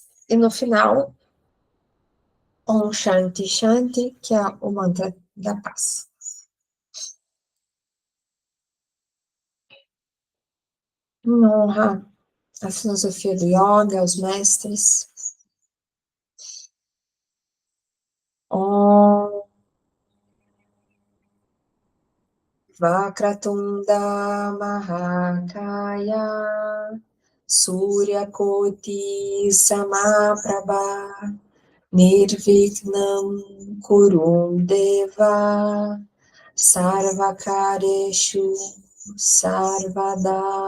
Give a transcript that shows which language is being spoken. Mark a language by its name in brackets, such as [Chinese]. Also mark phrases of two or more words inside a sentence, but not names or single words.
[Portuguese] E no final, [Sanskrit] ॐ शान्ति शान्ति, [Portuguese] que é o mantra da paz. Honra a filosofia do yoga, os mestres. [Sanskrit] ॐ वक्रतुण्ड महाकाय सूर्य कोटि समप्रभ निर्विघ्नं कुरुदेव सर्वकार्येषु सर्वदा.